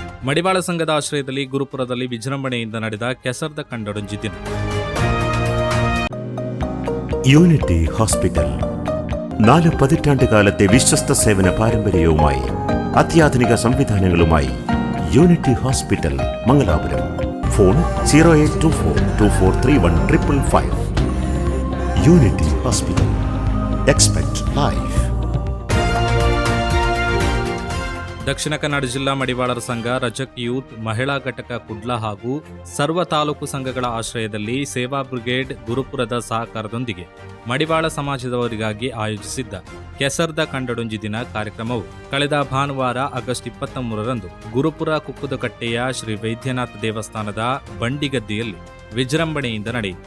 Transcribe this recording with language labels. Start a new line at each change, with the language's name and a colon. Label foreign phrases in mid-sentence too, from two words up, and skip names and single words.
Kannada: ಮಡಿವಾಳ ಸಂಘದ ಆಶ್ರಯದಲ್ಲಿ ಗುರುಪುರದಲ್ಲಿ ವಿಜೃಂಭಣೆಯಿಂದ ನಡೆದ ಕೆಸರ್ದ കണ്ടൊടുഞ്ചി ദിനം.
Malayalam: യൂണിറ്റി ഹോസ്പിറ്റൽ 4 പതിറ്റാണ്ട് കാലത്തെ വിശ്വസ്ത സേവന പാരമ്പര്യവുമായി അത്യാധുനിക സംവിധാനങ്ങളുമായി യൂണിറ്റി ഹോസ്പിറ്റൽ മംഗലാപുരം. ഫോൺ 0824243155. യൂണിറ്റി ഹോസ്പിറ്റൽ.
English: Expect life.
Kannada: ದಕ್ಷಿಣ ಕನ್ನಡ ಜಿಲ್ಲಾ ಮಡಿವಾಳರ ಸಂಘ, ರಜಕ್ ಯೂತ್, ಮಹಿಳಾ ಘಟಕ ಕುಡ್ಲ ಹಾಗೂ ಸರ್ವ ತಾಲೂಕು ಸಂಘಗಳ ಆಶ್ರಯದಲ್ಲಿ ಸೇವಾ ಬ್ರಿಗೇಡ್ ಗುರುಪುರದ ಸಹಕಾರದೊಂದಿಗೆ ಮಡಿವಾಳ ಸಮಾಜದವರಿಗಾಗಿ ಆಯೋಜಿಸಿದ್ದ ಕೆಸರ್ದ ಕಂಡೊಡುಂಜಿ ದಿನ ಕಾರ್ಯಕ್ರಮವು ಕಳೆದ ಭಾನುವಾರ ಆಗಸ್ಟ್ 23ರಂದು ಗುರುಪುರ ಕುಕ್ಕುದಕಟ್ಟೆಯ ಶ್ರೀ ವೈದ್ಯನಾಥ ದೇವಸ್ಥಾನದ ಬಂಡಿಗದ್ದೆಯಲ್ಲಿ ವಿಜೃಂಭಣೆಯಿಂದ ನಡೆಯಿತು.